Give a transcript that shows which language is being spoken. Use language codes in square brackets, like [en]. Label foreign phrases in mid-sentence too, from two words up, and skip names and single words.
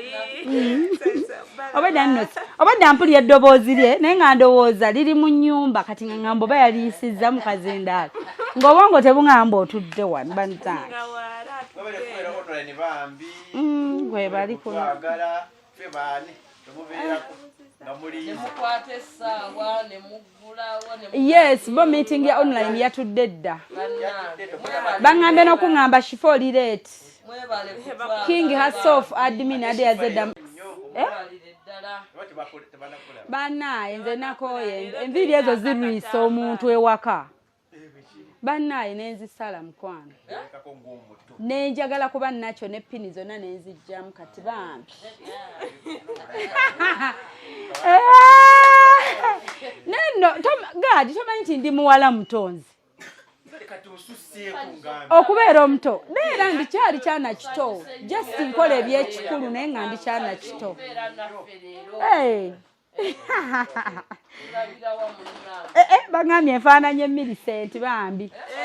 [lg] obadde mpulya eddoboozi lye naye nga ndowooza liri mu nnyumba kati nga ŋŋamba oba yaliyisizza mu kazindaala ng'obwongo tebuŋŋamba otudde wano bantange webali kuno yes bo meeting ya online yatudde dda baŋŋambye n'okuŋŋamba Shifah oli late King herself admin ade yazedda bannaaye nze nakooye enviiri ezo zirwisa omuntu ewaka bannaaye nenzisala mukwano nenjagala kuba nakyo ne pini zonna nenzijjamu kati bambi neno gadi tomanyi nti ndi muwala mutonzi okubeera omuto neera ndikyali kyana kito just nkola ebyekikulu naye nga ndi kyana kito baŋŋambye enfaananye Millicent bambi